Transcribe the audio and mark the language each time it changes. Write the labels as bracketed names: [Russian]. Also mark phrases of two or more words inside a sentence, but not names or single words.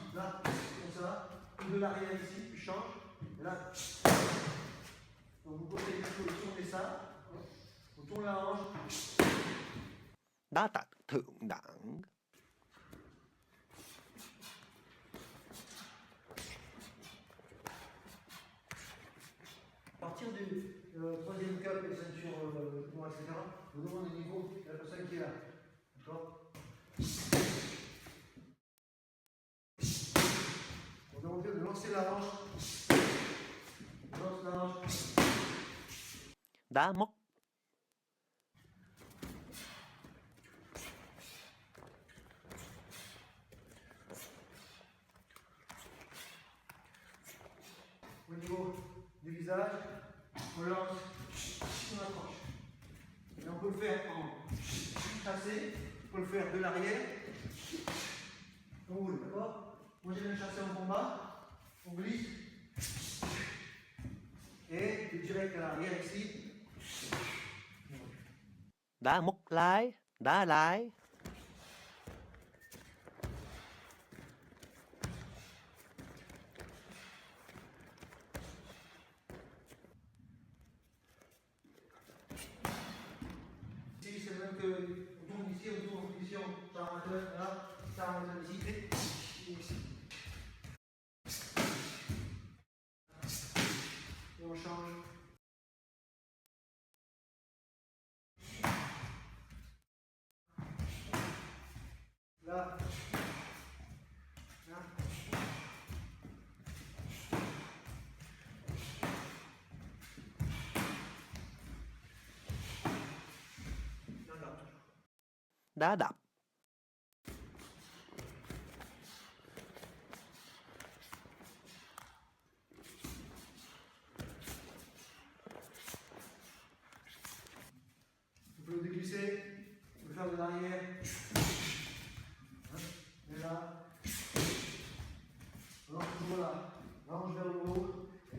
[French] là, comme ça, ou de l'arrière ici, puis change, et là, donc vous posez les choses, vous tournez ça, on tourne la hanche, [Vietnamese] đá tạch thượng đẳng, [French] à partir du troisième cap et ceinture noire, etc., vous demandez le niveau de la personne qui est là, d'accord? On demande de lancer la hanche, on lance la hanche, [Vietnamese] đá móc, [French] au niveau du visage, on lance, on accroche. Et on peut le faire en chassé, on peut le faire de l'arrière, on roule, d'accord? Moi j'ai même chassé en combat, on glisse, et du direct à l'arrière ici, [Vietnamese] đá móc lái, đá lái, [French] ici c'est même que on tourne ici, on tourne en position, ça amateur, là, ça amateur ici, et ici. Et on change. Là, là. [Vietnamese] đá đập, [French] On peut le déglisser, on peut le faire de l'arrière. Et là, on lance toujours là, l'ange vers le haut.